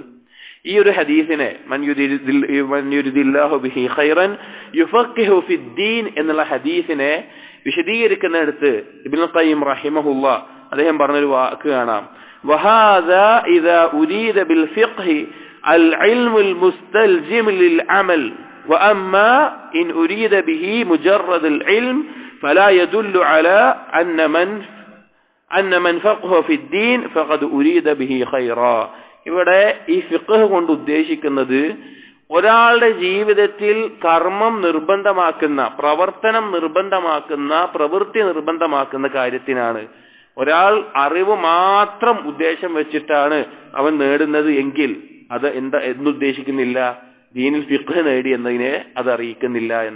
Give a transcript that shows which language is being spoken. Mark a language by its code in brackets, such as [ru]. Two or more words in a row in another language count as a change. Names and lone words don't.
[ml] ഈ ഒരു ഹദീസിനെ [ar] من يرد الله به خيرا يفقهه في الدين [ml] എന്നുള്ള ഹദീസിനെ വിശദീകരിക്കുന്നിടത്ത് ഇബ്നുൽ ഖയ്യിം റഹിമഹുല്ലാഹ് അദ്ദേഹം പറഞ്ഞൊരു വാക്ക് കാണാം. [ar] وهذا إذا أريد بالفقه العلم المستلزم للعمل وأما إن أريد به مجرد العلم فلا يدل على أن من فقه في الدين فقد أريد به خيرا. [ml] ഇവിടെ ഈ ഫിഖ് കൊണ്ട് ഉദ്ദേശിക്കുന്നത് ഒരാളുടെ ജീവിതത്തിൽ കർമ്മം നിർബന്ധമാക്കുന്ന, പ്രവർത്തനം നിർബന്ധമാക്കുന്ന, പ്രവൃത്തി നിർബന്ധമാക്കുന്ന കാര്യത്തിനാണ്. ഒരാൾ അറിവ് മാത്രം ഉദ്ദേശം വെച്ചിട്ടാണ് അവൻ നേടുന്നത് എങ്കിൽ അത് എന്നുദ്ദേശിക്കുന്നില്ല, ദീനിൽ ഫിഖ് നേടി എന്നതിനെ അത് അറിയിക്കുന്നില്ല എന്ന്.